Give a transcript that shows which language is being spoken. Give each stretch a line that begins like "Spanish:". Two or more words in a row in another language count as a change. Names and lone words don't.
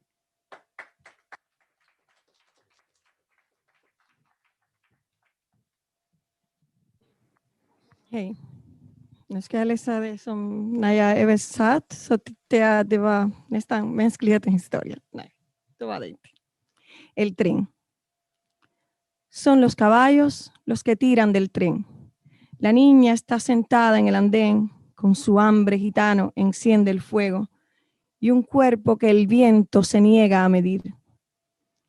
Swedish: Hej. Nu ska jag läsa det som när jag översatt så tyckte jag att det var nästan mänsklighetens historia. Nej, det var det inte.
Spanish: El tren. Son los caballos los que tiran del tren. La niña está sentada en el andén, con su hambre gitano enciende el fuego y un cuerpo que el viento se niega a medir.